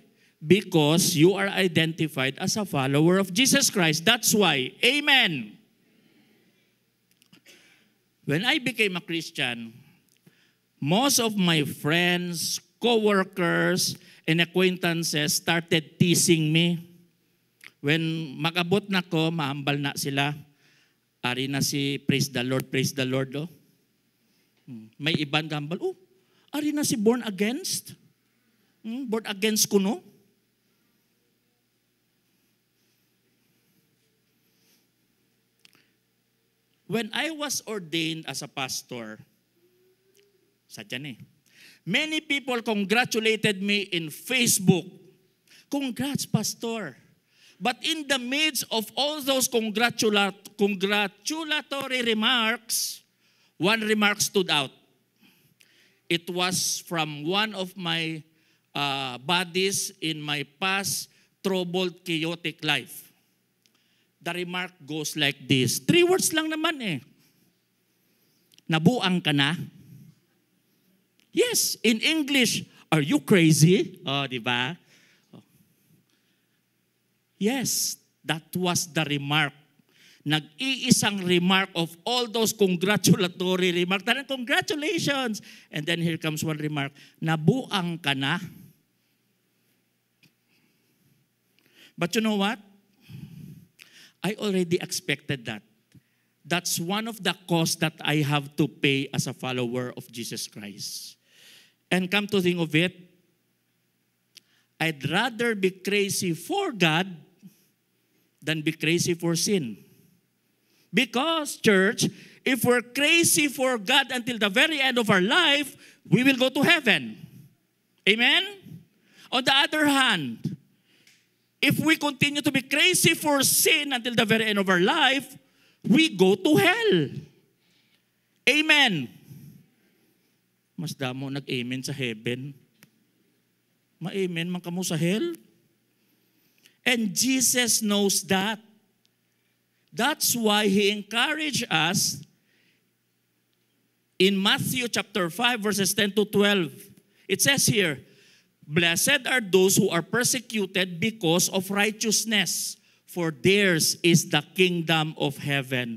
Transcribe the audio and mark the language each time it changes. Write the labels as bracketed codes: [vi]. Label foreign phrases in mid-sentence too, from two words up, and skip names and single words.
[en] Because you are identified as a follower of Jesus Christ. That's why. Amen. When I became a Christian, most of my friends, co-workers, and acquaintances started teasing me. [hil] When makabot na ko, mahambal na sila. Ari na si [en] praise the Lord, oh. [hil] May iban gambal, oh, ari na si [en] born against. Born against [hil] ko, no? [en] When I was ordained as a pastor, [hil] sadyan eh, [en] many people congratulated me in Facebook. Congrats, pastor. But in the midst of all those congratulatory remarks, one remark stood out. It was from one of my buddies in my past troubled, chaotic life. The remark goes like this. [hil] 3 words lang naman eh. Nabuang ka na? [en] Yes, in English, are you crazy? Oh, [tl] di ba? [en] Oh. Yes, that was the remark. Nag-iisang remark of all those congratulatory remarks. Congratulations! And then here comes one remark. [hil] Nabuang ka na? [en] But you know what? I already expected that. That's one of the costs that I have to pay as a follower of Jesus Christ. And come to think of it, I'd rather be crazy for God than be crazy for sin. Because, church, if we're crazy for God until the very end of our life, we will go to heaven. Amen? On the other hand, if we continue to be crazy for sin until the very end of our life, we go to hell. Amen. [hil] Mas damo nag-amen sa heaven. Ma-amen man kamo sa hell. [en] And Jesus knows that. That's why He encouraged us in Matthew chapter 5 verses 10 to 12. It says here, "Blessed are those who are persecuted because of righteousness, for theirs is the kingdom of heaven.